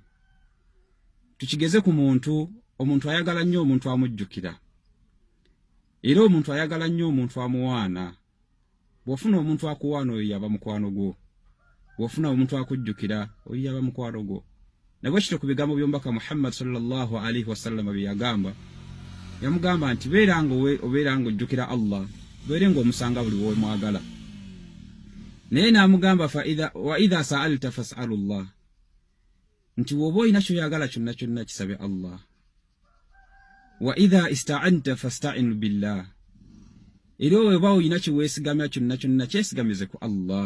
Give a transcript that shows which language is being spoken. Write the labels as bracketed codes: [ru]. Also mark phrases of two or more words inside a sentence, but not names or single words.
[lg] Tukigeze ku muntu, omuntu ayagala nnyo omuntu amujjukira, era omuntu ayagala nnyo omuntu amuwaana. Bw'ofuna omuntu akuwaana, oyo yaba mukwano gwo. Bw'ofuna omuntu akujjukira, oyo yaba mukwano gwo. Nabwe kityo ku bigambo by'omubaka Muhammad [ar] صلى الله عليه وسلم [lg] bye yagamba, yamugamba nti beera ng'ojjukira Allah, beere ng'omusanga buli w'omwagala. Naye n'amugamba [ar] وإذا سألت فاسأل الله, [lg] nti bw'oba olina ky'oyagala kyonna kyonna kisabe Allah. [ar] وإذا استعنت فاستعن بالله, [lg] era bw'oba olina kyeweesigamya kyonna kyonna kyesigamize ku Allah.